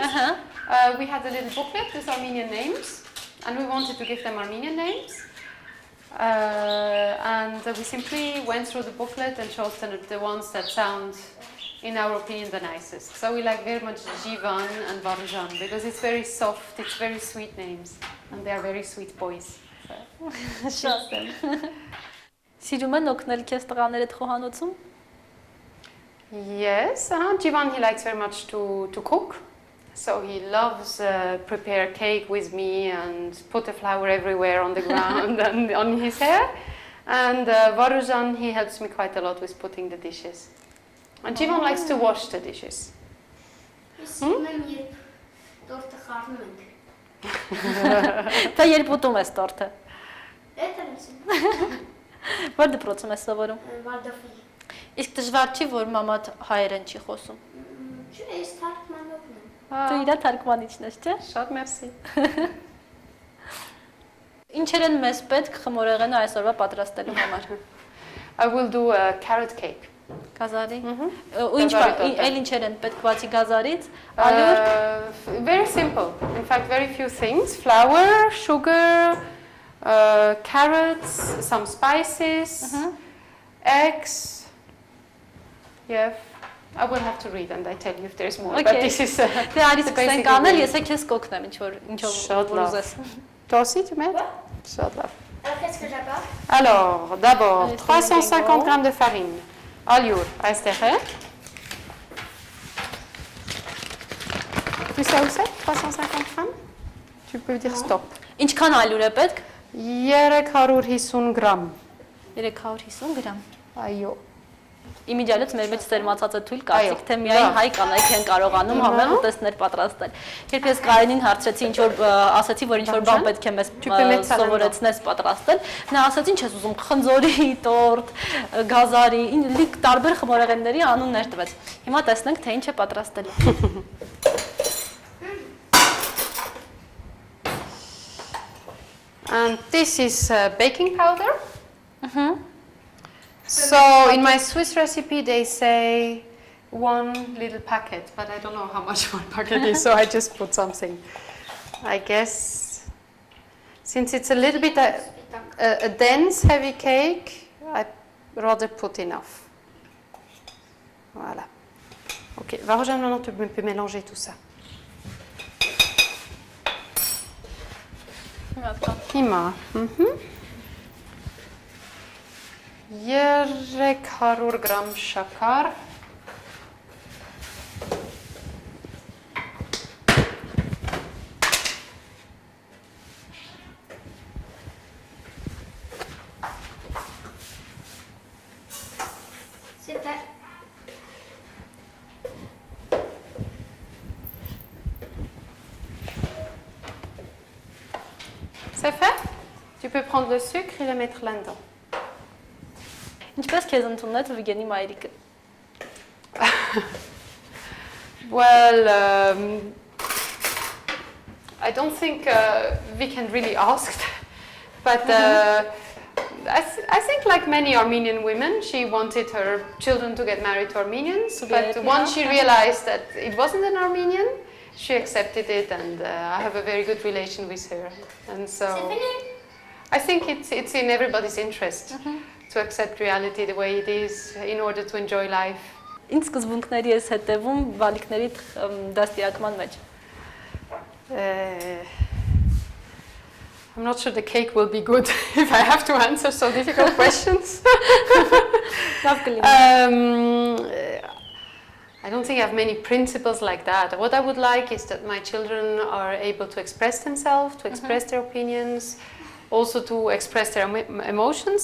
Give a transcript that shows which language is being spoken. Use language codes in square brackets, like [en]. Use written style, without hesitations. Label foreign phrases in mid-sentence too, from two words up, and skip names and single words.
[en] We had a little booklet with Armenian names, and we wanted to give them Armenian names. And we simply went through the booklet and chose the ones that sound, in our opinion, the nicest. So we like very much Jivan and Varujan because it's very soft, it's very sweet names, and they are very sweet boys. [hy] Շատ եմ։ Սիրում են օգնել քեզ տղաներդ խոհանոցում։ [en] Yes, Jivan, he likes very much to cook. So he loves prepare cake with me and put a flower everywhere on the ground and on his hair. And Varujan, he helps me quite a lot with putting the dishes. And Jivan likes to wash the dishes. [hy] Դա երբ ուտում ես տորթը։ Որ դպրոցում ես սովորում։ Վարդովի։ Իսկ դժվար չի, որ մամադ հայերեն չի խոսում։ Չէ, ես թարգմանողն եմ։ Դու իրա թարգմանիչն ես, չէ՞։ Շատ մերսի։ Ինչեր են մեզ պետք խմորեղենը այսօրվա պատրաստելու համար։ [en] I will do a carrot cake. [hy] Գազարի։ Ու ինչ էլ ինչեր են պետք բացի գազարից, [en] Very simple. In fact, very few things. Flour, sugar, carrots, some spices, eggs. Yeah. I will have to read and I tell you if there is more. But this is [hy] Դե արի սկսենք անել, ես քեզ կօգնեմ ինչով ուզես։ [fr] Toi aussi tu mets? [hy] Շատ լավ։ [fr] Alors, qu'est-ce que j'apporte? Alors, d'abord, 350 g de farine. Allure, Esther. Tu sais où c'est? 350 g? Tu peux dire stop. [hy] Ինչքան ալյուր է պետք? [fr] 350 g. [hy] 350 գրամ։ Այո։ Իմիջիալից մեր մեջ սերմացածը թույլ կարծիք, թե միայն հայ կանայք են կարողանում համեղ ուտեստներ պատրաստել։ Երբ ես Կարենին հարցրեցի, ինչ որ ասացի, որ ինչ որ բան պետք է մեզ սովորեցնես պատրաստել, նա ասաց, ինչ ես ուզում, խնձորի, տորտ, գազարի, լիք տարբեր խմորեղենների անուններ տվեց։ Հիմա տեսնենք, թե ինչ է պատրաստելու։ [en] And this is baking powder. So in my Swiss recipe they say 1 little packet, but I don't know how much 1 packet is, so I just put something. I guess since it's a little bit a dense, heavy cake, I rather put enough. [fr] Voilà. Ok, va rejoindre maintenant, tu peux mélanger tout ça. [hy] Հիմա, 300 g շաքար, [fr] C'est fait. C'est fait? Tu peux prendre le sucre et le mettre là-dedans. [hy] Ինչպես քեզ ընդունեց Վիգենի մայրիկը։ [en] Well, I don't think we can really ask, but I think like many Armenian women, she wanted her children to get married to Armenians, but once she realized that it wasn't an Armenian, she accepted it, and I have a very good relation with her, and so I think it's in everybody's interest to accept reality the way it is in order to enjoy life. Ինչ սկզբունքների ես հետևում բալիկների դաստիարակման մեջ։ I'm not sure the cake will be good if I have to answer so difficult questions. I don't think I have many principles like that. What I would like is that my children are able to express themselves, to express their opinions, also to express their emotions.